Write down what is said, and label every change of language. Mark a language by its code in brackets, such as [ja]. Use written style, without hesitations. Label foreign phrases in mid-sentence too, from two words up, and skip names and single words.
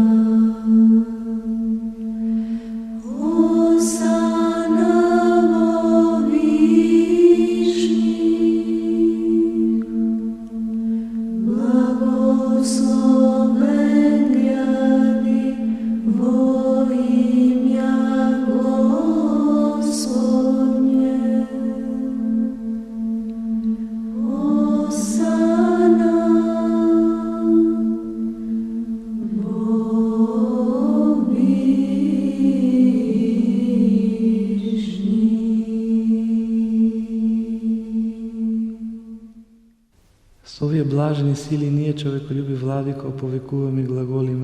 [cu] Осанна во вишних, благословен гряди во имя Господне. Осанна во [mk] С овие блажени сили ние, човеколюби владико, оповекуваме и глаголиме.